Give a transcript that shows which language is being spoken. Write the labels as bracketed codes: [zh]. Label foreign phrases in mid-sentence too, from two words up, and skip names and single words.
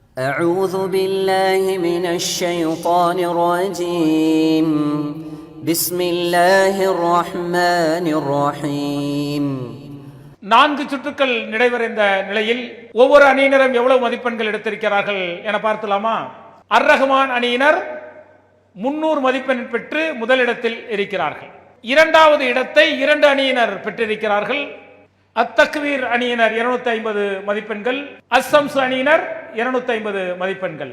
[ar] أعوذ بالله من الشيطان الرجيم بسم الله الرحمن الرحيم. [ta] 4 சுற்றுக்கள் நிறைவடைந்த நிலையில் ஒவ்வொரு அணியினரும் எவ்வளவு மதிப்பெண்கள் எடுத்திருக்கிறார்கள் என பார்க்கலாமா? அர்-ரஹ்மான் அணியினர் 300 மதிப்பெண் பெற்று முதலிடத்தில் இருக்கிறார்கள். இரண்டாவது இடத்தை 2 அணியினர் பெற்றிருக்கிறார்கள். அத்-தக்வீர் அணியினர் 250 மதிப்பெண்கள், அஸ்-ஸம்ஸ் அணியினர் 250 மதிப்பெண்கள்.